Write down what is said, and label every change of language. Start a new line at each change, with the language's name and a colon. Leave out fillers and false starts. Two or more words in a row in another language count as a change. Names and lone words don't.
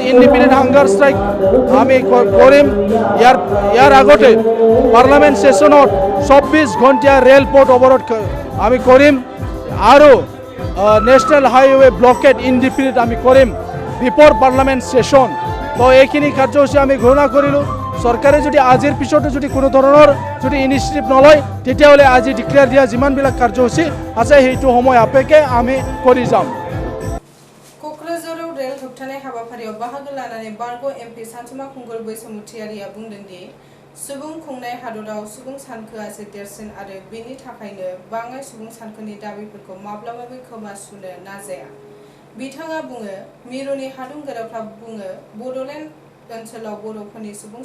English: independent hunger strike
Assamese: আমি কৰিম ইয়াৰ আগতে
English: parliament session
Assamese: 24 ঘণ্টীয়া ৰেলপথ অৱৰোধ আমি কৰিম আৰু
English: national highway blockade independent
Assamese: আমি কৰিম
English: before parliament session
Assamese: তো এইখিনি কাৰ্যসূচী আমি ঘোষণা কৰিলোঁ চৰকাৰে যদি আজিৰ পিছতো যদি কোনো ধৰণৰ যদি ইনিচিয়েটিভ নলয় তেতিয়াহ'লে আজি ডিক্লেয়াৰ দিয়া যিমানবিলাক কাৰ্যসূচী আছে সেইটো সময় সাপেক্ষে আমি কৰি যাম
Bodo: क'क्राझाराव रेल होबथानाय हाबाफारियाव बाहागो लानानै बारग' एमपि सानसुमा खुंगुर बैसोमुथियारिया बुंदोंदि सुबुं खुंनाय हादराव सुबुं सानखोआसो देरसिन आरो बेनि थाखायनो बाङाइ सुबुं सानखोनि दाबिफोरखौ माब्लाबाबो खोमा सुनो नाजाया बिथाङा बुङो मिरुनि हादुंगोराफ्रा बुङो बड'लेण्ड ओनसोलाव बर'फोरनि सुबुं